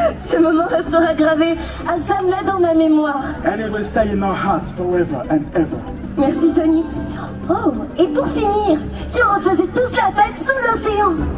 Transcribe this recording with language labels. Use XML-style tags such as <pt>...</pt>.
<fr>Ce moment restera gravé à jamais dans ma mémoire.</fr> <en>And it will stay in our hearts forever and ever.</en> <fr>Merci Tony. Oh, et pour finir, si on refaisait tous la fête sous l'océan.</fr>